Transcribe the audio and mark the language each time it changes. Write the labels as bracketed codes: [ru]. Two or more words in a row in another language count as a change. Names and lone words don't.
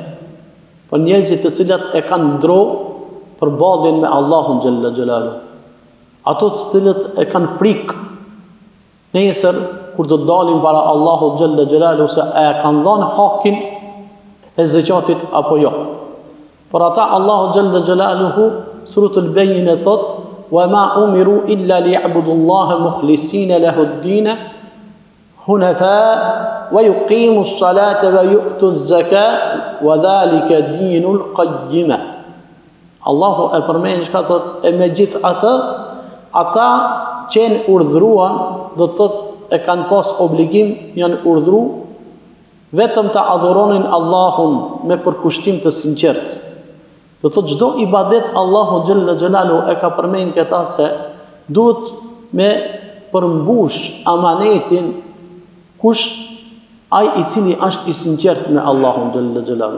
[sq] Për njerëzit të cilat e kanë ndro për ballin me Allahun [ar] جل جلاله. [sq] Ato të cilët e kanë frikë nesër kur do të dalin para Allahut [ar] جل جلاله [sq] se e kanë dhënë hakin e zakatit apo jo. Por ata Allahu [ar] جل جلاله سورة البينة thot: "وما أمروا إلا ليعبدوا الله مخلصين له الدين حنفاء ويقيموا الصلاة ويؤتوا الزكاة وذلك دين القيمة." [sq] Allahu e përmend çka thot e me gjithë ata qenë urdhëruan, do të thot e kanë pas obligim, janë urdhëru vetëm të adhuronin Allahun me përkushtim të sinqert. Do të thot çdo ibadet Allahu [ar] جل جلاله [sq] e ka përmend këta se duhet me përmbush amanetin kush ai i cili është i sinqert me Allahun [ar] جل جلاله.